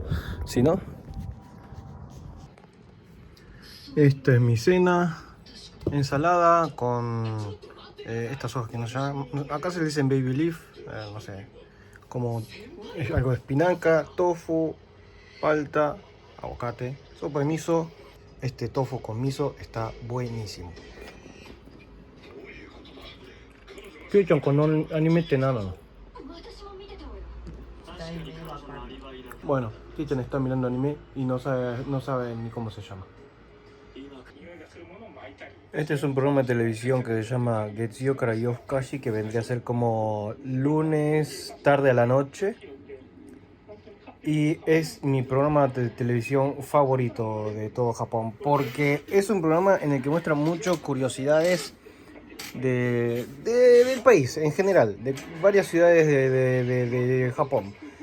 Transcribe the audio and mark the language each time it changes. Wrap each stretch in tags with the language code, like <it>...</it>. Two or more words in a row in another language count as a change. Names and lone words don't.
<es>Esta es mi cena, ensalada con estas hojas que no llaman, acá se le dicen baby leaf, no sé, como algo de espinaca, tofu, palta, aguacate, sopa de miso. Este tofu con miso está buenísimo.</es> <ja>Kyou-chan con animeって何なの?</ja> <es>Bueno, Kyou-chan está mirando anime y no sabe ni cómo se llama. Este es un programa de televisión que se llama Getsuyo Kara Yofukashi, que vendría a ser como lunes tarde a la noche. Y es mi programa de televisión favorito de todo Japón, porque es un programa en el que muestra muchas curiosidades del país en general, de varias ciudades de Japón.</es>